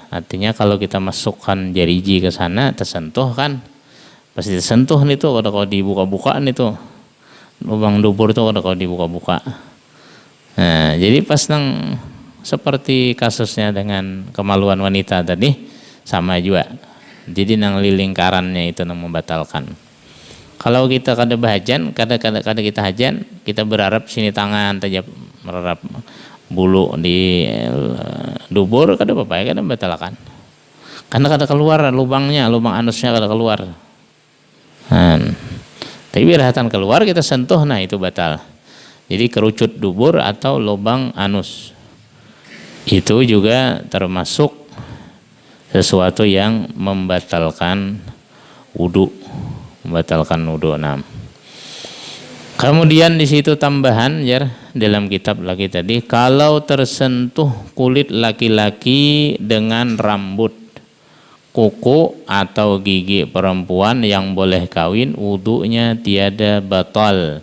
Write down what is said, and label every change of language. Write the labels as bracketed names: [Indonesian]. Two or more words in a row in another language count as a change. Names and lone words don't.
[Banjar] Artinya kalau kita masukkan jariji ke sana, tersentuh kan, pasti tersentuh nih tuh, kalau dibuka-bukaan itu. Lubang dubur itu kalau dibuka-buka. Nah jadi pas nang seperti kasusnya dengan kemaluan wanita tadi sama juga. Jadi nang lingkarannya itu nang membatalkan. Kalau kita kada bahajan, kada kita hajan, kita berharap sini tangan saja berharap bulu di dubur kada apa-apa, kada membatalkan. Karena kada keluar lubangnya, lubang anusnya kada keluar. Tapi birahatan keluar kita sentuh, nah itu batal. [Indonesian] Jadi kerucut dubur atau lubang anus itu juga termasuk sesuatu yang membatalkan wudu, membatalkan wudu. Nah, kemudian di situ tambahan ya dalam kitab lagi tadi, kalau tersentuh kulit laki-laki dengan rambut, kuku atau gigi perempuan yang boleh kawin, wudunya tiada batal.